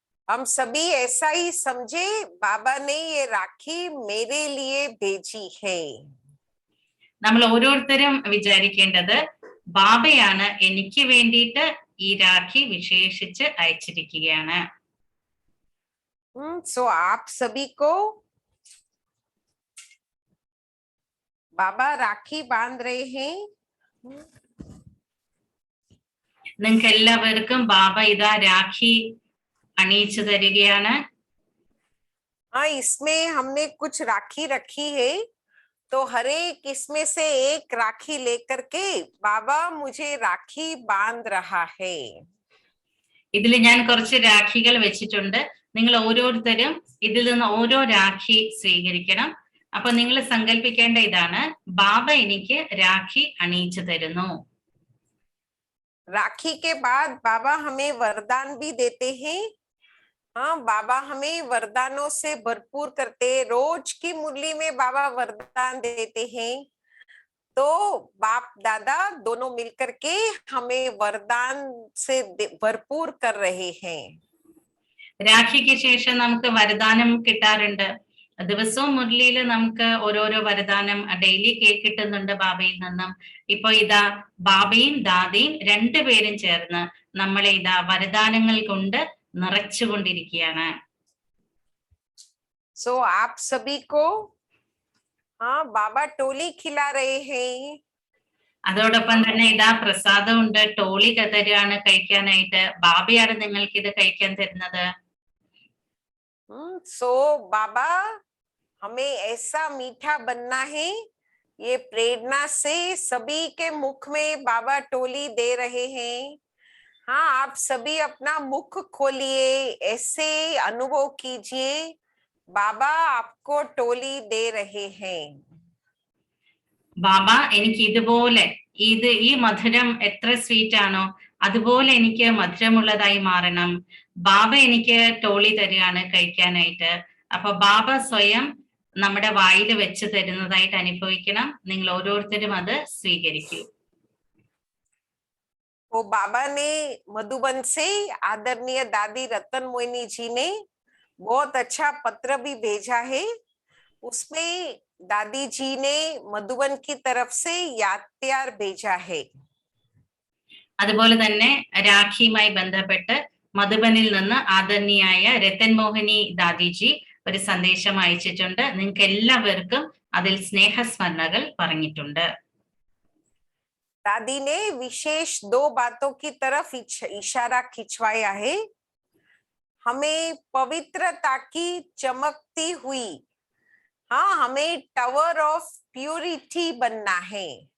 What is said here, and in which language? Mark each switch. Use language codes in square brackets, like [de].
[hi] हम सभी ऐसा ही समझे, बाबा ने ये राखी मेरे लिए भेजी है. [ml] നമ്മൾ ഓരോരുത്തരും വിചാരിക്കേണ്ടത് ബാബയാണ് എനിക്ക് വേണ്ടിയിട്ട് ഈ രാഖി വിശേഷിച്ച് അയച്ചിരിക്കുകയാണ്. [hi] सो आप सभी को बाबा राखी बांध रहे हैं. [ml] നിങ്ങൾക്ക് എല്ലാവർക്കും ബാബ ഇതാ രാഖി അണിയിച്ചു തരികയാണ്. [hi] हाँ, इसमें हमने कुछ राखी रखी है तो हर एक इसमें से एक राखी लेकर के बाबा मुझे राखी बांध रहा है. [ml] ഇതിൽ ഞാൻ കുറച്ച് രാഖികൾ വെച്ചിട്ടുണ്ട്. നിങ്ങൾ ഓരോരുത്തരും ഇതിൽ നിന്ന് ഓരോ രാഖി സ്വീകരിക്കണം. അപ്പൊ നിങ്ങൾ സങ്കല്പിക്കേണ്ട ഇതാണ്, ബാബ എനിക്ക് രാഖി അണിയിച്ചു തരുന്നു. [hi] राखी के बाद बाबा हमें वरदान भी देते हैं. हाँ, बाबा हमें वरदानों से भरपूर करते हैं. रोज की मुरली में बाबा वरदान देते हैं. तो बाप दादा दोनों मिलकर के हमें वरदान से भरपूर कर रहे हैं. [ml] രാഖിക്ക് ശേഷം നമുക്ക് വരദാനം കിട്ടാറുണ്ട്. ദിവസവും മുരളിയിൽ നമുക്ക് ഓരോരോ വരദാനം ഡെയിലി കിട്ടുന്നുണ്ട് ബാബയിൽ നിന്നും. ഇപ്പൊ ഇതാ ബാബയും ദാദയും രണ്ടുപേരും ചേർന്ന് നമ്മളെ ഇതാ വരദാനങ്ങൾ കൊണ്ട് നിറച്ചുകൊണ്ടിരിക്കുകയാണ്. [hi] सो आप सभी को हाँ बाबा टोली खिला रहे हैं. [ml] അതോടൊപ്പം തന്നെ ഇതാ പ്രസാദം ഉണ്ട്, ടോളി തരുകയാണ് കഴിക്കാനായിട്ട്. ബാബയാണ് നിങ്ങൾക്ക് ഇത് കഴിക്കാൻ തരുന്നത്. [hi] सो बाबा हमें ऐसा मीठा बनना है, ये प्रेरणा से सभी के मुख में बाबा टोली दे रहे हैं. हाँ, आप सभी अपना मुख खोलिए, ऐसे अनुभव कीजिए बाबा आपको टोली दे रहे हैं. [ml] ബാബ എനിക്ക് ഇതുപോലെ ഈ മധുരം എത്ര സ്വീറ്റ് ആണോ അതുപോലെ എനിക്ക് മധുരമുള്ളതായി മാറണം. ബാബ എനിക്ക് ടോളി തരികയാണ് കഴിക്കാനായിട്ട്. അപ്പൊ ബാബ സ്വയം നമ്മുടെ വായിൽ വെച്ച് തരുന്നതായിട്ട് അനുഭവിക്കണം. നിങ്ങൾ ഓരോരുത്തരും അത് സ്വീകരിക്കൂ. [hi] वो बाबा ने मधुबन से आदरणीय दादी रतन मोहिनी जी ने बहुत अच्छा पत्र भी भेजा है. उसमें दादी जी ने मधुबन की तरफ से यात्यार भेजा है. [ml] അതുപോലെ തന്നെ രാഖിയുമായി ബന്ധപ്പെട്ട് മധുബനിൽ നിന്ന് ആദരണീയായ രത്തൻ മോഹിനി ദാദിജി ഒരു സന്ദേശം അയച്ചിട്ടുണ്ട്. നിങ്ങൾക്ക് എല്ലാവർക്കും അതിൽ സ്നേഹസ്മരണകൾ പറഞ്ഞിട്ടുണ്ട്. [hi] दादी ने विशेष 2 बातों की तरफ इशारा खिंचवाया है. हमें पवित्रता की चमकती हुई, हाँ, हमें टावर ऑफ प्यूरिटी बनना है.